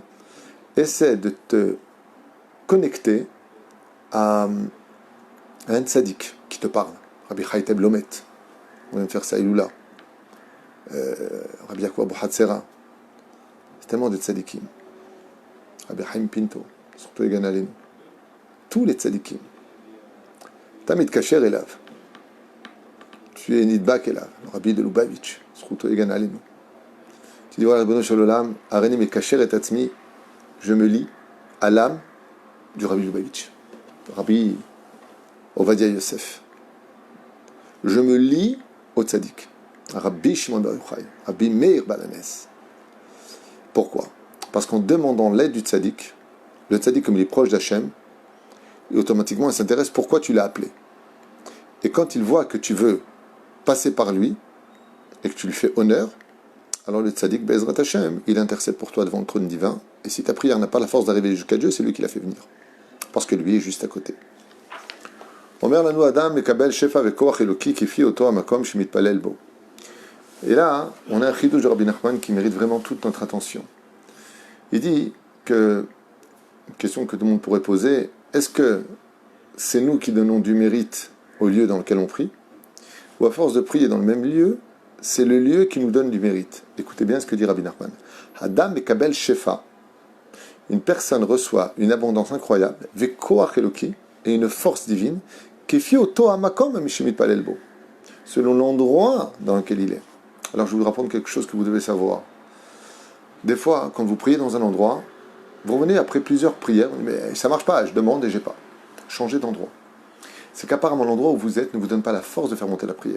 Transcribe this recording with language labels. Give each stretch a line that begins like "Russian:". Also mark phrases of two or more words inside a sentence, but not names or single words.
French: Essaie de te connecter à un tzaddik qui te parle. Rabbi Chayteb Lomet, on vient de faire ça, Iloula. Rabbi Yaakov Abu Hatzera. C'est tellement de tzaddikim. Rabbi Chaim Pinto, surtout
Hebrew: יגן עלינו.
French: Tous les tzaddikim.
Hebrew: תמיד קשור אליו.
French: Tu es
Hebrew: נדבק אליו,
French: Rabbi de Lubavitch, surtout
Hebrew: יגן עלינו.
French: Tu dis, voilà, Rabbi Shalom,
Hebrew: הריני מקשר את עצמי,
French: je me lie à l'âme du Rabbi Lubavitch. Rabbi Ovadia Yosef. Je me lie au tzaddik. Rabbi Shimon Bar Yochai, Rabbi Meir Balanes. Pourquoi? Parce qu'en demandant l'aide du tzaddik, le tzaddik, comme il est proche d'Hachem, et automatiquement il s'intéresse pourquoi tu l'as appelé. Et quand il voit que tu veux passer par lui, et que tu lui fais honneur, alors le tzaddik,
Hebrew: בעזרת השם,
French: il intercède pour toi devant le trône divin, et si ta prière n'a pas la force d'arriver jusqu'à Dieu, c'est lui qui l'a fait venir. Parce que lui est juste à côté.
Hebrew: אומר לנו אדם מקבל שפע וכח אלוקי כפי אותו המקום שמתפלל בו.
French: Et là, on a un chidouch de Rabbi Nachman qui mérite vraiment toute notre attention. Il dit que, une question que tout le monde pourrait poser, est-ce que c'est nous qui donnons du mérite au lieu dans lequel on prie, ou à force de prier dans le même lieu, c'est le lieu qui nous donne du mérite? Écoutez bien ce que dit Rabbi Nachman.
Hebrew: אדם מקבל שפע.
French: Une personne reçoit une abondance incroyable,
Hebrew: וכח אלוקי,
French: et une force divine,
Hebrew: כפי אותו המקום שמתפלל בו,
French: selon l'endroit dans lequel il est. Alors je vais vous rapprendre quelque chose que vous devez savoir. Des fois, quand vous priez dans un endroit, vous revenez après plusieurs prières, mais ça ne marche pas, je demande et j'ai pas. Changez d'endroit. C'est qu'apparemment l'endroit où vous êtes ne vous donne pas la force de faire monter la prière.